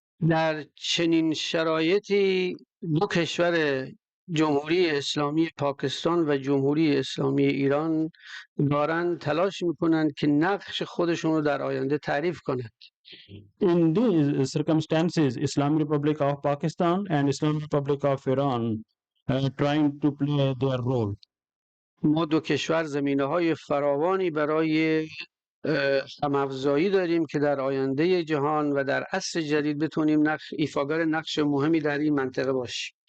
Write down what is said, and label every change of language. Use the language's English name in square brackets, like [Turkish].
[Persian] در چنین شرایطی دو کشور جمهوری اسلامی پاکستان و جمهوری اسلامی ایران دارن تلاش میکنند که نقش خودشون رو در آینده تعریف کنند. [English] In these circumstances, Islamic Republic of Pakistan and Islamic Republic of Iran trying to play their role. [Persian] ما دو کشور زمینه‌های فراوانی برای هم‌افزایی داریم که در آینده جهان و در عصر جدید بتونیم ایفاگر نقش مهمی در این منطقه باشیم.